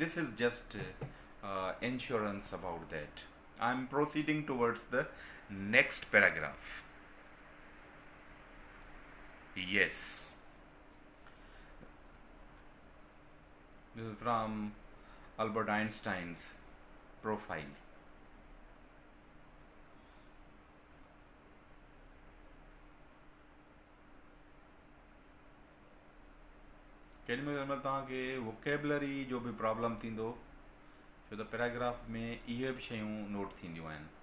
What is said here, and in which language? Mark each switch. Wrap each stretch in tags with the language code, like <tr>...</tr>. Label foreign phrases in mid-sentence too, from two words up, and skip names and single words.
<en>This is just insurance about that. I'm proceeding towards the next paragraph. Yes. This is from Albert Einstein's profile.</en> <sd>केॾी महिल तव्हांखे वोकेबलरी जो बि प्रॉब्लम थींदो, छो त पैराग्राफ में इहे बि शयूं नोट थींदियूं आहिनि.</sd>